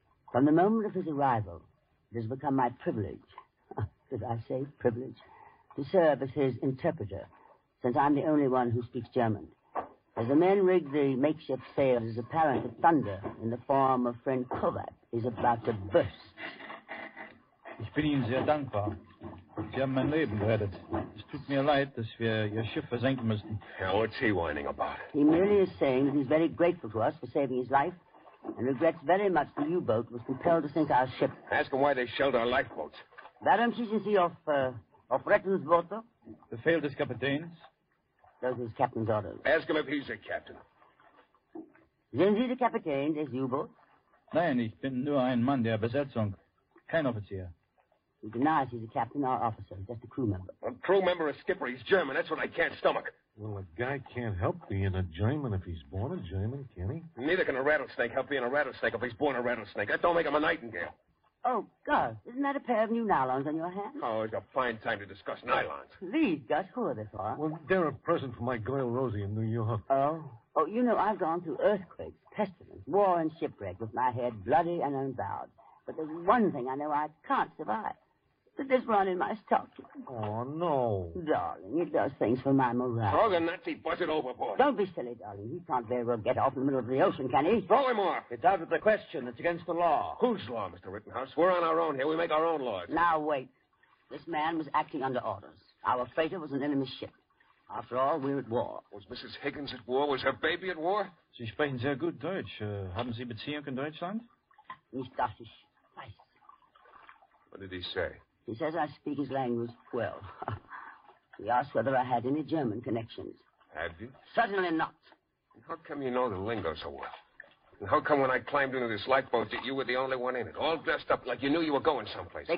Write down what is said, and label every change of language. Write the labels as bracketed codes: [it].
[en] From the moment of his arrival, it has become my privilege, did I say privilege, to serve as his interpreter, since I'm the only one who speaks German. As the men rig the makeshift sails, it is apparent that thunder in the form of friend Kovac is about to burst. [de] Ich bin Ihnen sehr dankbar. Sie haben mein Leben gerettet. Es tut mir leid, dass wir Ihr Schiff versenken müssen. [en] Yeah, what's he whining about? He merely is saying that he's very grateful to us for saving his life and regrets very much the U-boat was compelled to sink our ship. Ask him why they shelled our lifeboats. [de] Warum schießen Sie auf Rettungsboote? Befehl des Kapitäns. [en] Those are his captain's orders. Ask him if he's a captain. [de] Sind Sie der Kapitän des U-boots? Nein, ich bin nur ein Mann der Besatzung. Kein Offizier. [en] He denies he's a captain or officer. He's just a crew member. A crew member, a skipper. He's German. That's what I can't stomach. Well, a guy can't help being a German if he's born a German, can he? Neither can a rattlesnake help being a rattlesnake if he's born a rattlesnake. That don't make him a nightingale. Oh, Gus, isn't that a pair of new nylons on your hand? Oh, it's a fine time to discuss nylons. Please, Gus, who are they for? Well, they're a present for my girl Rosie in New York. Oh, you know, I've gone through earthquakes, pestilence, war, and shipwreck with my head bloody and unbowed. But there's one thing I know I can't survive. This one in my stocking. Oh, no. Darling, it does things for my morale. Throw the Nazi buzzard overboard. Don't be silly, darling. He can't very well get off in the middle of the ocean, can he? Throw him off. It's out of the question. It's against the law. Whose law, Mr. Rittenhouse? We're on our own here. We make our own laws. Now, wait. This man was acting under orders. Our freighter was an enemy ship. After all, we're at war. Was Mrs. Higgins at war? Was her baby at war? [de] Sie sprechen sehr gut Deutsch. Haben Sie Beziehung in Deutschland? Nicht Deutsch. Weiß. [en] What did he say? He says I speak his language well. He asked whether I had any German connections. Have you? Certainly not. How come you know the lingo so well? And how come when I climbed into this lifeboat that you were the only one in it, all dressed up like you knew you were going someplace?